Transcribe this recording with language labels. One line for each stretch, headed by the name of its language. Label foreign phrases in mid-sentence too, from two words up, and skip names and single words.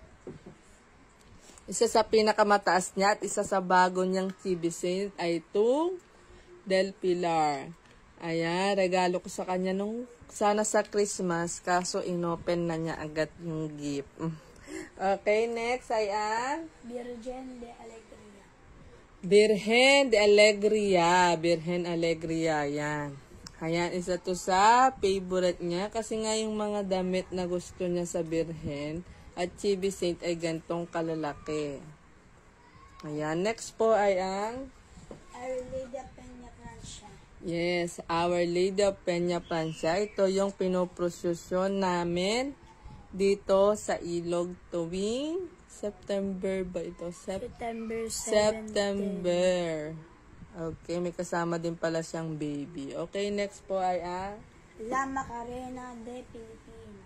Filipino: Isa sa pinakamataas niya at isa sa bago niyang
English: chibi saint
Filipino: ay itong Del Pilar. Ayan, regalo ko sa kanya nung sana sa Christmas. Kaso inopen na niya agad yung gift. Okay, next ay ang Virgen de Alegria. Birhen de Alegria. Birhen Alegria, yan. Ayan, isa to sa favorite niya. Kasi nga yung mga damit na gusto niya sa Birhen at
English: chibi saint
Filipino: ay gantong kalalaki. Ayan, next po ay ang Our Lady of Peña Francia. yes, Our Lady of Peña Francia. Ito yung pinoprosesyon namin dito sa ilog tuwing September ba ito? September 17. September. Okay, may kasama din pala siyang baby. Okay, next po ay ang La Macarena de Pilipino.